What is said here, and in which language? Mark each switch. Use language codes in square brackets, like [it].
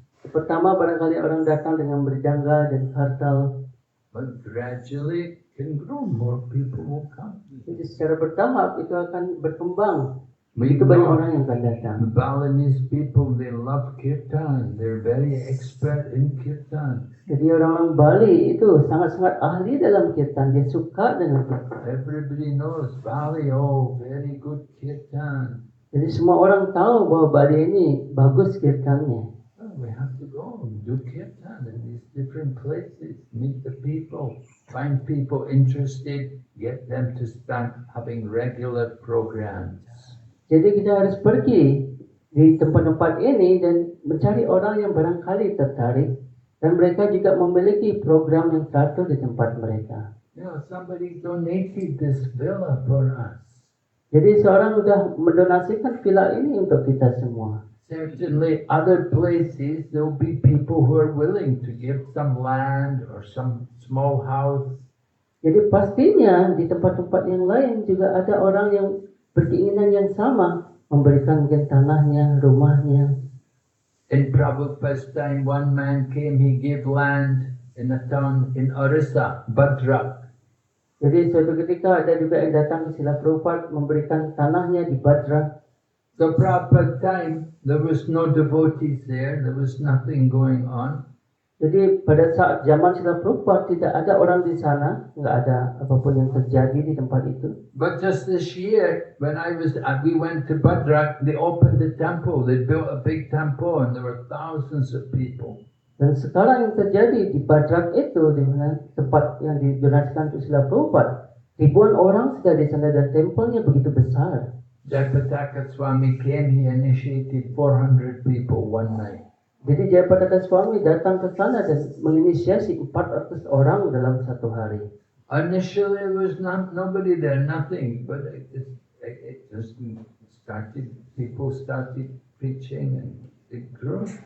[id] Pertama barangkali orang datang dengan mridanga dan kartal. [en] But gradually it can grow, more people will come. [id] Jadi secara bertahap itu akan berkembang. [en] We [id] Begitu banyak [en] know [id] orang yang akan datang. [en] the Balinese people, they love kirtan. They're very expert in kirtan. [id] Jadi orang-orang Bali itu sangat-sangat ahli dalam kirtan. Dia suka dengan kirtan. [en] Everybody knows Bali, oh, very good kirtan. [id] Jadi semua orang tahu bahwa Bali ini bagus kirtannya. [en] Oh, we have to go and do kirtan in these different places, meet the people, find people interested, get them to start having regular programs. [id] Jadi kita harus pergi di tempat-tempat ini dan mencari orang yang barangkali tertarik. Dan mereka juga memiliki program yang teratur di tempat mereka. [en] Somebody donated this villa for us. [id] Jadi seorang sudah mendonasikan villa ini untuk kita semua. [en] Certainly other places there will be people who are willing to give some land or some small house. [id] Jadi pastinya di tempat-tempat yang lain juga ada orang yang berkeinginan yang sama, memberikan mungkin tanahnya, rumahnya. [en] In Prabhupada's time, one man came, he gave land in a town in Orissa, Bhadrak. [id] Jadi suatu ketika ada juga yang datang ke Srila Prabhupada memberikan tanahnya di Bhadrak. [en] So Prabhupada's time, there was no devotees there was nothing going on. [id] Jadi pada saat zaman Srila Prabhupada tidak ada orang di sana, nggak ada apapun yang terjadi di tempat itu. [en] But just this year, when we went to Bhadrak, they opened the temple, they built a big temple and there were thousands of people. [id] Dan sekarang yang terjadi di Bhadrak itu, di mana tempat yang didonasikan untuk Srila Prabhupada, ribuan orang sudah di sana dan tempelnya begitu besar. [en] Jayapataka Swami came, he initiated 400 people one night. [id] Jadi Jayapataka Swami datang ke sana dan menginisiasi 400 orang dalam satu hari. [en] Initially there was nobody there, nothing, but it just started, people started preaching and it grew.